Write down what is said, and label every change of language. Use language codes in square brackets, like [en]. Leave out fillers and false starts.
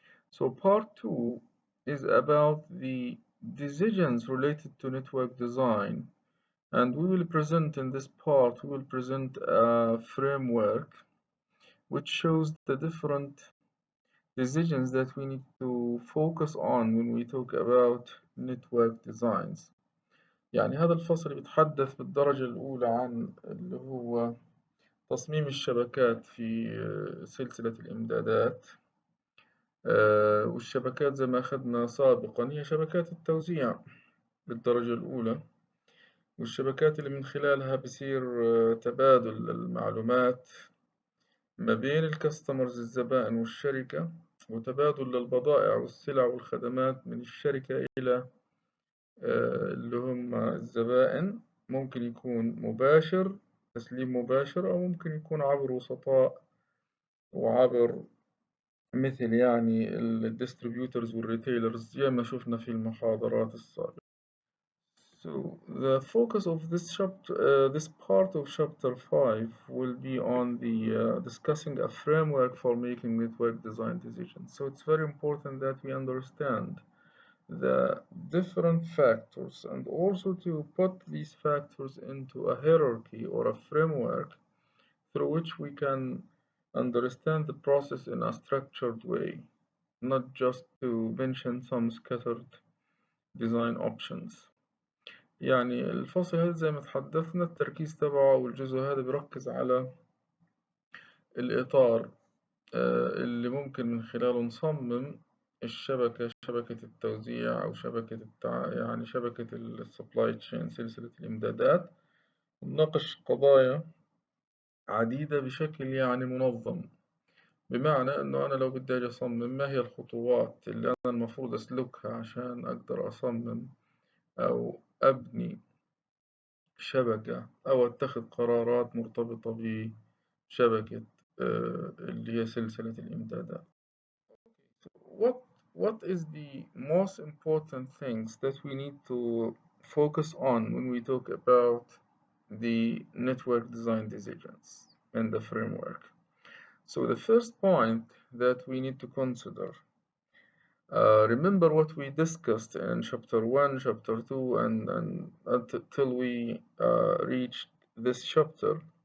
[en] So part 2 is about the decisions related to network design, and we will present in this part, we will present a framework which shows the different decisions that we need to focus on when we talk about network designs. [ar] يعني هذا الفصل بيتحدث بالدرجة الأولى عن اللي هو تصميم الشبكات في سلسلة الإمدادات. والشبكات زي ما أخذنا سابقا هي شبكات التوزيع بالدرجة الأولى، والشبكات اللي من خلالها بصير تبادل المعلومات ما بين الكاستمرز الزبائن والشركة، وتبادل للبضائع والسلع والخدمات من الشركة إلى اللي هم الزبائن. ممكن يكون مباشر، تسليم مباشر، أو ممكن يكون عبر وسطاء وعبر مثل يعني الديستريبيوترز والريتيلرز زي ما شفنا في المحاضرات السابقة. [en] So the focus of this chapter, this part of chapter 5 will be on the discussing a framework for making network design decisions. So it's very important that we understand the different factors and also to put these factors into a hierarchy or a framework through which we can understand the process in a structured way, not just to mention some scattered design options. [ar] يعني الفصل هذا زي ما تحدثنا التركيز تبعه والجزء هذا بيركز على الإطار اللي ممكن من خلاله نصمم الشبكة، شبكة التوزيع أو شبكة يعني شبكة السبلاي تشين، سلسلة الإمدادات، ونناقش قضايا عديدة بشكل يعني منظم. بمعنى إنه أنا لو بدي أجي أصمم ما هي الخطوات اللي أنا المفروض أسلكها عشان أقدر أصمم أو أبني شبكة أو أتخذ قرارات مرتبطة بشبكة اللي هي سلسلة الإمدادات. [en] What what is the most important things that we need to focus on when we talk about the network design decisions and the framework? So the first point that we need to consider, remember what we discussed in chapter 1, chapter 2, and until we reached this chapter.